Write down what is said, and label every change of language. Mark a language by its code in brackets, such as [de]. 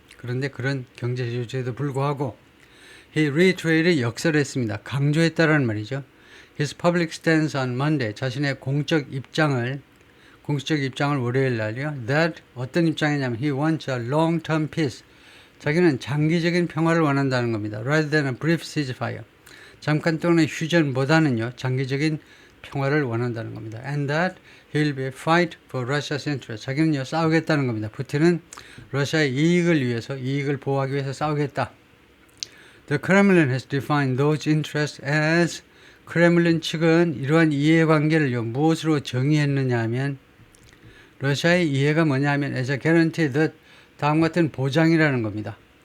[ko] 그런데 그런 경제 조치에도 불구하고 [en] he reiterated [ko] 역설했습니다. 강조했다라는 말이죠. [en] His public stance on Monday [ko] 자신의 공적 입장을 월요일 날이요. [en] That [ko] 어떤 입장이냐면 [en] he wants a long-term peace. [ko] 자기는 장기적인 평화를 원한다는 겁니다. [en] Rather than a brief ceasefire. [ko] 잠깐 동안의 휴전보다는요. 장기적인 평화를 원한다는 겁니다. [en] And that he'll be fight for Russia's interest. [ko] 자기는요. 싸우겠다는 겁니다. 푸틴은 러시아의 이익을 보호하기 위해서 싸우겠다. The Kremlin has defined those interests as 크렘린 측은 이러한 이해관계를 무엇으로 정의했느냐 하면 러시아의 이해가 뭐냐 하면 [en] as a guarantee that [ko] 다음 같은 보장이라는 겁니다.